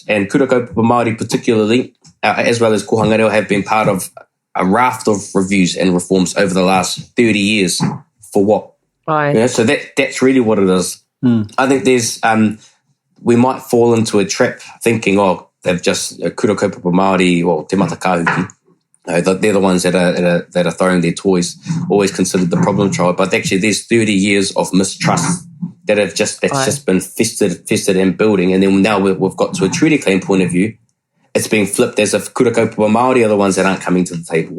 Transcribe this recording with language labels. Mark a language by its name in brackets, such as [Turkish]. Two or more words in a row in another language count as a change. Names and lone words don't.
[English] And [Māori] Kura kaupapa Māori [English] particularly, as well as [Māori] Kohanga Reo, [English] have been part of a raft of reviews and reforms over the last 30 years. For what? Right. So that's really what it is. I think there's we might fall into a trap thinking, they've just [Māori] Kura kaupapa Māori [English] or [Māori] te matakauki. [English] They're the ones that are throwing their toys, always considered the problem child. But actually, there's 30 years of mistrust that's just been festered and building. And then now we've got to a treaty claim point of view. It's being flipped as if [Māori] Kura kaupapa Māori [English] are the ones that aren't coming to the table.